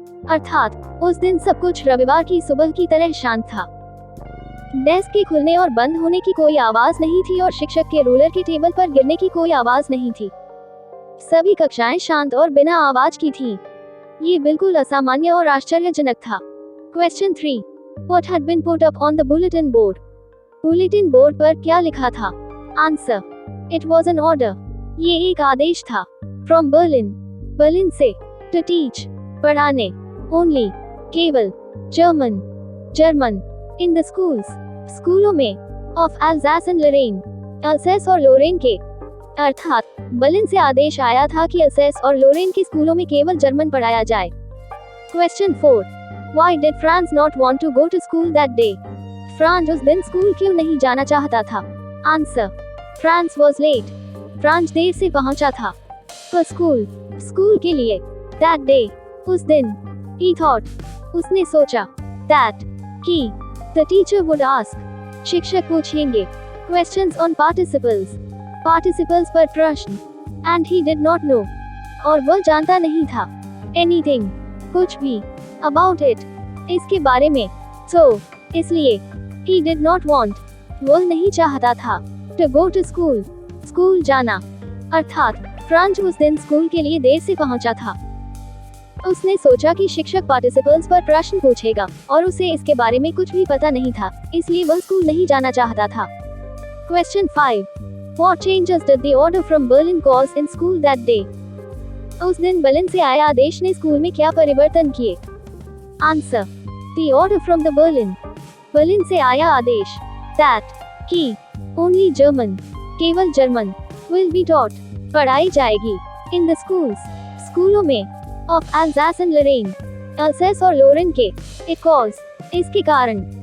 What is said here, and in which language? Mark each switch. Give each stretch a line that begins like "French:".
Hindi: अर्थात उस दिन सब कुछ रविवार की सुबह की तरह शांत था। डेस्क के खुलने और बंद होने की कोई आवाज नहीं थी और शिक्षक के रूलर के टेबल पर गिरने की कोई आवाज नहीं थी। सभी कक्षाएं शांत और बिना आवाज की थीं। ये बिल्कुल असामान्य और आश्चर्यजनक था।
English: Question 3. What had been put up on the bulletin board?
Hindi: Bulletin board पर क्या लिखा था?
English: Answer. It was an order.
Hindi: ये एक आदेश था।
English: From Berlin.
Hindi: बर्लिन से।
English: To teach. पढ़ाने। Only. केवल। German. In the schools.
Hindi: स्कूलों में।
English: Of Alsace and Lorraine.
Hindi: अल्सेस और लोरेन के। अर्थात बर्लिन से आदेश आया था कि अल्सेस और लोरेन के स्कूलों में केवल जर्मन पढ़ाया जाए।
English: Question 4. Why did Franz not want to go to school that day?
Hindi: Franz उस दिन स्कूल क्यों नहीं जाना चाहता था?
English: Answer. Franz was late.
Hindi: Franz देर से पहुंचा था।
English: For school.
Hindi: स्कूल के लिए।
English: That day.
Hindi: उस दिन।
English: He thought.
Hindi: उसने सोचा।
English: That. कि। The teacher would ask.
Hindi: शिक्षक पूछेंगे।
English: Questions on participles.
Hindi: Participles पर प्रश्न।
English: And he did not know.
Hindi: और वह जानता नहीं था।
English: Anything.
Hindi: कुछ भी।
English: About it.
Hindi: इसके बारे में।
English: So. इसलिए। He did not want.
Hindi: वह नहीं चाहता था।
English: To go to school.
Hindi: School जाना। अर्थात फ्रांज उस दिन स्कूल के लिए देर से पहुंचा था। उसने सोचा कि शिक्षक पार्टिसिपल्स पर प्रश्न पूछेगा और उसे इसके बारे में कुछ भी पता नहीं था, इसलिए वह स्कूल नहीं जाना चाहता था।
English: Question 5. What changes did the order from Berlin cause in school that day?
Hindi: उस दिन बर्लिन से आया आदेश ने स्कूल में क्या परिवर्तन किए?
English: Answer. The order from the Berlin.
Hindi: Berlin से आया आदेश। That. कि।
English: Only German.
Hindi: केवल जर्मन।
English: Will be taught.
Hindi: पढ़ाई जाएगी।
English: In the schools.
Hindi: स्कूलों में।
English: Of Alsace and Lorraine.
Hindi: अल्सेस और लोरेन के।
English: It caused.
Hindi: इसके कारण।